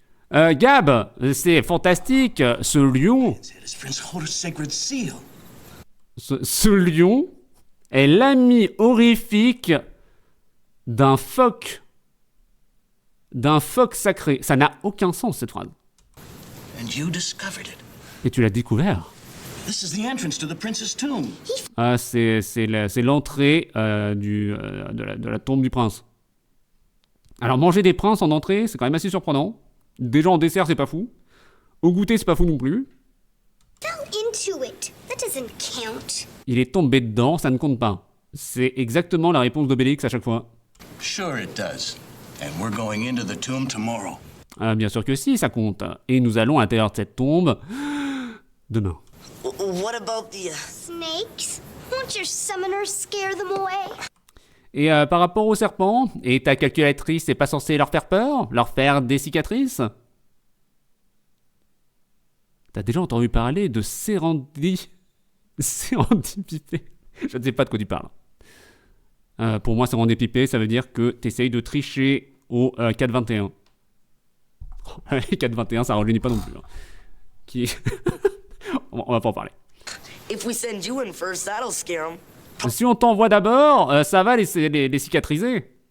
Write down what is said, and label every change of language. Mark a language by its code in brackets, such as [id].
[fr] Gab, c'est fantastique. Ce lion... Ce lion est l'ami horrifique d'un phoque d'un phoque sacré. Ça n'a aucun sens, cette phrase. [en] And you discovered it. [fr] Et tu l'as découvert. [en] This is the entrance to the prince's tomb. [fr] C'est l'entrée de la tombe du prince. Alors, manger des princes en entrée, c'est quand même assez surprenant. Déjà en dessert, c'est pas fou. Au goûter, c'est pas fou non plus. [en] Fell into it. That doesn't count. [fr] Il est tombé dedans, ça ne compte pas. C'est exactement la réponse d'Obélix à chaque fois. [en] Sure it does. And we're going into the tomb tomorrow. [fr] Bien sûr que si, ça compte. Et nous allons à l'intérieur de cette tombe demain. [en] What about the... Snakes? Won't your summoners scare them away? [fr] Et par rapport aux serpents, et ta calculatrice n'est pas censée leur faire peur? Leur faire des cicatrices? T'as déjà entendu parler de sérendipité? Je ne sais pas de quoi tu parles. Pour moi, sérendipité, ça veut dire que t'essayes de tricher au 4-21. 4-21, ça rajeunit pas non plus. Hein. On va pas en parler. [en] If we send you in first, that'll scare him. [fr] Si on t'envoie d'abord, ça va les cicatriser.